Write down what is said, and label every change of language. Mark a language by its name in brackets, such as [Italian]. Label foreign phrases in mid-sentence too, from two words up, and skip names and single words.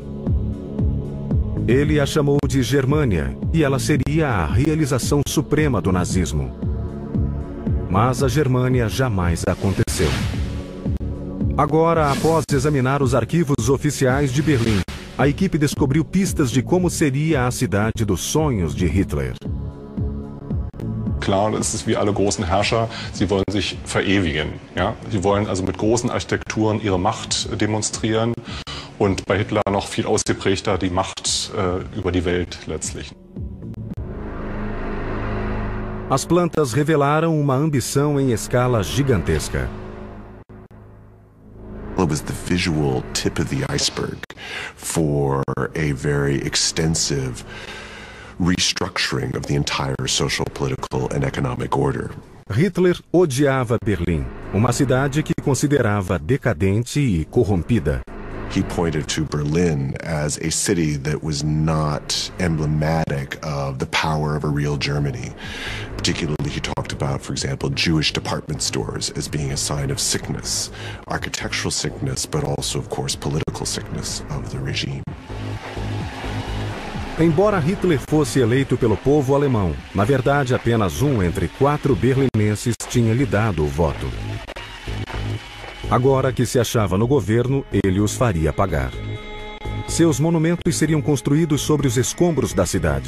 [Portuguese] Ele a chamou de Germânia, e ela seria a realização suprema do nazismo. Mas a Germânia jamais aconteceu. Agora, após examinar os arquivos oficiais de Berlim, a equipe descobriu pistas de como seria a cidade dos sonhos de Hitler. [German] Klar, es ist wie alle großen Herrscher, sie wollen sich verewigen. Ja? Sie wollen also mit großen Architekturen ihre Macht demonstrieren und bei Hitler noch viel ausgeprägter die Macht über die Welt letztlich. [Portuguese] As plantas revelaram uma ambição em escala gigantesca. [English] It was the visual tip of the iceberg for a very extensive restructuring of the entire social, political and economic order. [Portuguese] Hitler odiava Berlim, uma cidade que considerava decadente e corrompida. [English] He pointed to Berlin as a city that was not emblematic of the power of a real Germany. Particularly, he talked about, for example, Jewish department stores as being a sign of sickness, architectural sickness, but also, of course, political sickness of the regime. [Portuguese] Embora Hitler fosse eleito pelo povo alemão, na verdade apenas um entre 4 berlinenses tinha lhe dado o voto. Agora que se achava no governo, ele os faria pagar. Seus monumentos seriam construídos sobre os escombros da cidade.